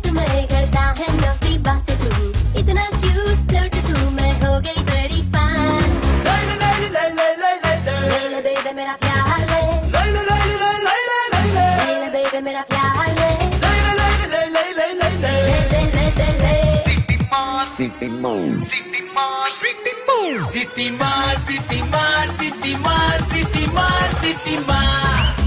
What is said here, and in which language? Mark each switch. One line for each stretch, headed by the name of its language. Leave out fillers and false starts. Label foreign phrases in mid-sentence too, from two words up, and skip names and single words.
Hindi: में करता है नफी बात तू इतना
English: cute flirt
Hindi: तू मैं हो गई तेरी फैन ले ले ले ले ले ले ले ले ले बेबी मेरा प्यार ले ले ले ले ले ले ले ले ले बेबी मेरा प्यार ले ले ले ले ले ले ले ले ले ले ले सिटी मार सिटी मार सिटी मार सिटी मार सिटी मार सिटी मार सिटी मार सिटी मार